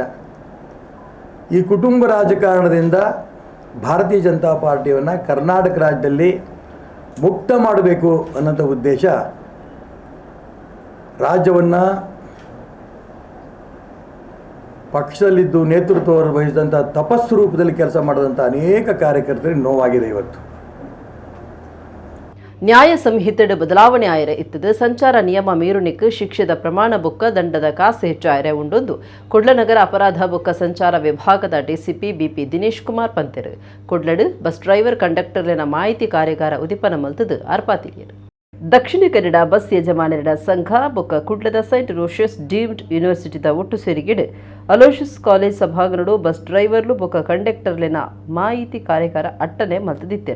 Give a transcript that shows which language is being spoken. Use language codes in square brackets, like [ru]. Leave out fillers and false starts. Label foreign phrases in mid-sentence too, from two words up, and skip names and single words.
[kn] ಈ ಕುಟುಂಬ ರಾಜಕಾರಣದಿಂದ ಭಾರತೀಯ ಜನತಾ ಪಾರ್ಟಿಯನ್ನು ಕರ್ನಾಟಕ ರಾಜ್ಯದಲ್ಲಿ ಮುಕ್ತ ಮಾಡಬೇಕು ಅನ್ನೋಂಥ ಉದ್ದೇಶ ರಾಜ್ಯವನ್ನು ಪಕ್ಷದಲ್ಲಿದ್ದು ನೇತೃತ್ವ ವಹಿಸಿದಂಥ ತಪಸ್ಸು ರೂಪದಲ್ಲಿ ಕೆಲಸ ಮಾಡಿದಂಥ ಅನೇಕ ಕಾರ್ಯಕರ್ತರಿಗೆ ನೋವಾಗಿದೆ. ಇವತ್ತು [tcy] ನ್ಯಾಯ ಸಂಹಿತೆಡ್ ಬದಲಾವಣೆ ಆಯರೆ ಇತ್ತದು ಸಂಚಾರ ನಿಯಮ ಮೀರುಣಿಕ್ ಶಿಕ್ಷೆದ ಪ್ರಮಾಣ ಬುಕ್ಕ ದಂಡದ ಕಾಸು ಹೆಚ್ಚು ಆಯರೆ ಉಂಡೊಂದು ಕುಡ್ಲನಗರ ಅಪರಾಧ ಬುಕ್ಕ ಸಂಚಾರ ವಿಭಾಗದ DCP BP ದಿನೇಶ್ ಕುಮಾರ್ ಪಂತೆರು ಕುಡ್ಲಡ್ [en] bus driver [tcy] ಕಂಡಕ್ಟರ್ಲಿನ ಮಾಹಿತಿ ಕಾರ್ಯಾಗಾರ ಉದಿಪನ ಮಲ್ತದು ಅರ್ಪಾತಿಲಿಯರು. ದಕ್ಷಿಣ ಕನ್ನಡ ಬಸ್ ಯಜಮಾನರ ಸಂಘ ಬೊಕ್ಕ ಕುಡ್ಲದ ಸೈಂಟ್ ರೋಷಸ್ ಡೀಮ್ಡ್ ಯೂನಿವರ್ಸಿಟಿದ ಒಟ್ಟು ಸೇರಿಗಿಡು ಅಲೋಷಿಯಸ್ ಕಾಲೇಜ್ ಸಭಾಂಗಣಡು [en] bus drivers [tcy] ಬೊಕ್ಕ ಕಂಡಕ್ಟರ್ಲಿನ ಮಾಹಿತಿ ಕಾರ್ಯಾಗಾರ ಅಟ್ಟನೆ ಮಲ್ತದಿತ್ತೆರು.